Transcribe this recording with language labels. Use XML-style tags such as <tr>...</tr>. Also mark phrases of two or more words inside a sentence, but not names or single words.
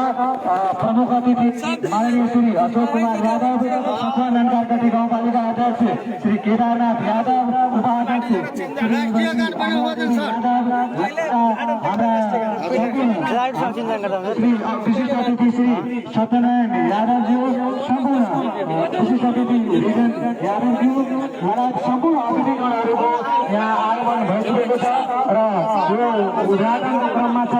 <ne>प्रमुख अतिथि माननीय श्री अशोक कुमार यादव, सखुआनन्द कारकटी गाउँपालिका अध्यक्ष श्री केदारनाथ यादव, उपाध्यक्ष श्री यादव, हाम्रा श्री विशिष्ट अतिथि श्री सत्यनारायण यादवज्यू सम्पूर्ण विशिष्ट अतिथि रिजन यादवज्यू महाराज सम्पूर्ण अतिथिगणहरूको यहाँ आगमन भइसकेको छ र यो उद्घाटनको क्रममा छ।</ne>